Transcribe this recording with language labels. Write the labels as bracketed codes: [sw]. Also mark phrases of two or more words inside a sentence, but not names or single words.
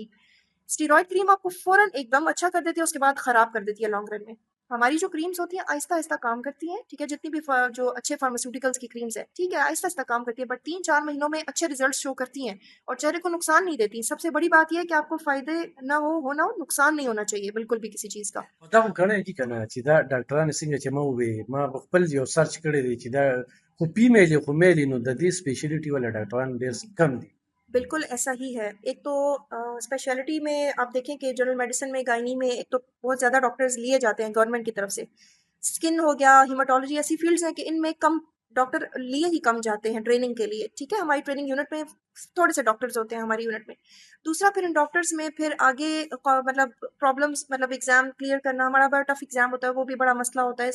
[ur] اسٹیرائڈ کریم آپ کو فوراً ایک دم اچھا کر دیتی ہے، اس کے بعد خراب کر دیتی ہے [en] long run [ur] میں. ہماری جو کریمز ہوتی ہیں آہستہ آہستہ کام کرتی ہیں، ٹھیک ہے؟ جتنی بھی جو اچھے فارماسیوٹیکلس کی کریمز ہیں، ٹھیک ہے، آہستہ آہستہ کام کرتی ہے، بٹ 3-4 مہینوں میں اچھے [en] results show [ur] کرتی ہیں اور چہرے کو نقصان نہیں دیتی. سب سے بڑی بات یہ ہے کہ آپ کو فائدے نہ ہو نقصان نہیں ہونا چاہیے بالکل بھی کسی چیز کا. [ps] دا خو کړی دي که نه چې دا ډاکټرانو څنګه چې ما وویل، ما په خپل یو سرچ کړی دی چې دا خو فیمیل خو میل نو د دې سپیشلیټي والا ډاکټران ډېر کم دي. [ur] بالکل ایسا ہی ہے. ایک تو اسپیشلٹی میں آپ دیکھیں کہ [en] general medicine [ur] میں، گائنی میں، ایک تو بہت زیادہ ڈاکٹرز لیے جاتے ہیں گورنمنٹ کی طرف سے. اسکن ہو گیا، ہیماٹولوجی، ایسی فیلڈز ہیں کہ ان میں کم ڈاکٹر لیے ہی کم جاتے ہیں ٹریننگ کے لیے، ٹھیک ہے؟ ہماری ٹریننگ یونٹ میں تھوڑے سے ڈاکٹرز ہوتے ہیں ہماری یونٹ میں. دوسرا، پھر ان ڈاکٹرز میں پھر آگے مطلب پرابلمس، مطلب [en] exam clear [ur] کرنا ہمارا بڑا [en] tough exam [ur] ہوتا ہے، وہ بھی بڑا مسئلہ ہوتا ہے.